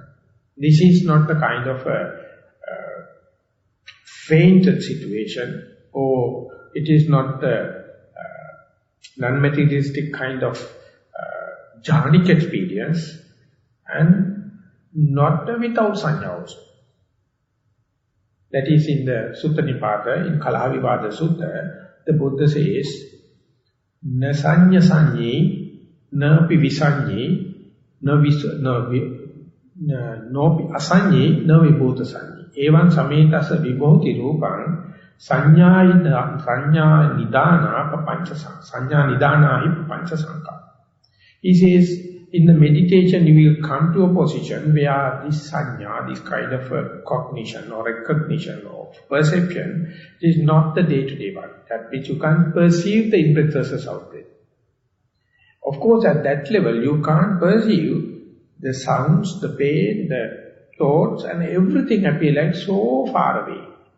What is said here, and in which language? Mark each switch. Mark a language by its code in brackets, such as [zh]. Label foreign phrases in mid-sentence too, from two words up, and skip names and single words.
[en] This is not the kind of a fainted situation, or it is not the non-materialistic kind of jhanic experience, and not without sanya also. That is in the Sutta Nipata, in Kalavivada Sutta, the Buddha says, [pi] na sanya sanyi, na pi visanyi, no pi asanyi, na vibhuta sanyi. Evan sametasa vibhuti rupang, sanya nidana hi papancha sankha. [en] He says, in the meditation you will come to a position where this sanya, this kind of a cognition or recognition of perception, is not the day-to-day one, that which you can't perceive the in-breath versus out-breath. Of course, at that level you can't perceive the sounds, the pain, the thoughts, and everything appear like so far away.